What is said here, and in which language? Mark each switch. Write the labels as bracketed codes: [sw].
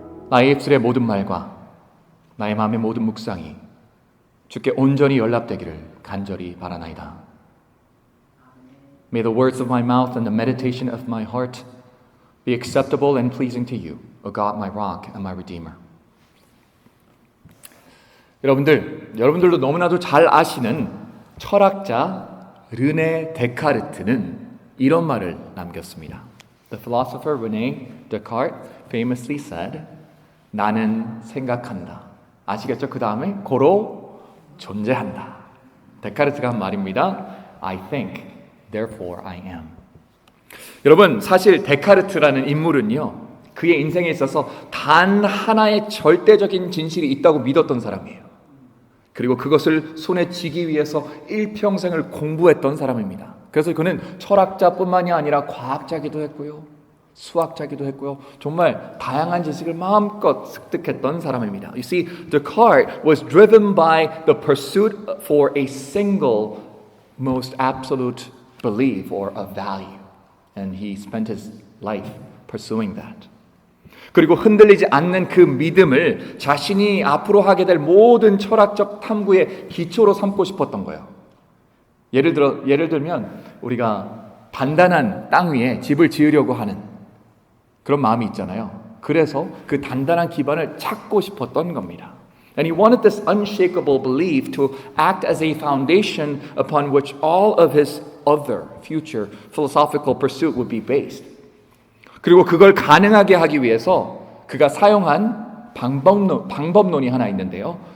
[ko] 나의 입술의 모든 말과 나의 마음의 모든 묵상이 주께 온전히 연락되기를 간절히 바라나이다. [en] May the words of my mouth and the meditation of my heart be acceptable and pleasing to you, O God, my rock and my redeemer. [ko] 여러분들도 너무나도 잘 아시는 철학자 르네 데카르트는 이런 말을 남겼습니다. [en] The philosopher René Descartes famously said, [ko] 나는 생각한다. 아시겠죠? 그 다음에 고로 존재한다. 데카르트가 한 말입니다. [en] I think, therefore I am. [ko] 여러분, 사실 데카르트라는 인물은요, 그의 인생에 있어서 단 하나의 절대적인 진실이 있다고 믿었던 사람이에요. 그리고 그것을 손에 쥐기 위해서 일평생을 공부했던 사람입니다. 그래서 그는 철학자뿐만이 아니라 과학자기도 했고요, 수학자기도 했고요, 정말 다양한 지식을 마음껏 습득했던 사람입니다. [en] You see, Descartes was driven by the pursuit for a single, most absolute belief or a value. And he spent his life pursuing that. [ko] 그리고 흔들리지 않는 그 믿음을 자신이 앞으로 하게 될 모든 철학적 탐구의 기초로 삼고 싶었던 거예요. 예를 들면 우리가 단단한 땅 위에 집을 지으려고 하는 그런 마음이 있잖아요. 그래서 그 단단한 기반을 찾고 싶었던 겁니다. [en] And he wanted this unshakable belief to act as a foundation upon which all of his other future philosophical pursuit would be based. [ko] 그리고 그걸 가능하게 하기 위해서 그가 사용한 방법론이 하나 있는데요.